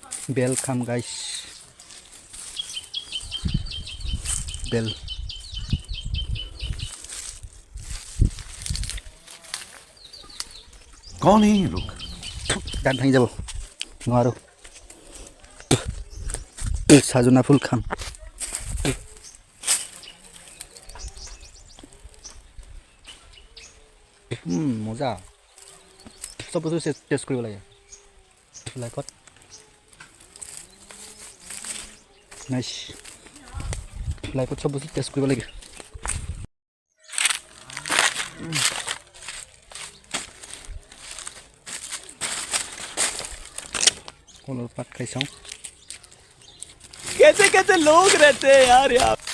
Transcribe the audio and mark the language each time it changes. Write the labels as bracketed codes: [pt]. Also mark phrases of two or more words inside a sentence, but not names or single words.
[as] বেল খাম গাইছ বেল [hi] कौन है ये लोग? [as] দাঁত ভাঙি যাব নোৱাৰোঁ সাজনা ফুল খাম মজা চব বস্তু টেষ্ট কৰিব লাগে লাইকত নাইচ লাইকত চব বস্তু টেষ্ট কৰিব লাগে কলৰ পাত খাই চাওঁ [hi] कैसे कैसे लोग रहते हैं यार यहाँ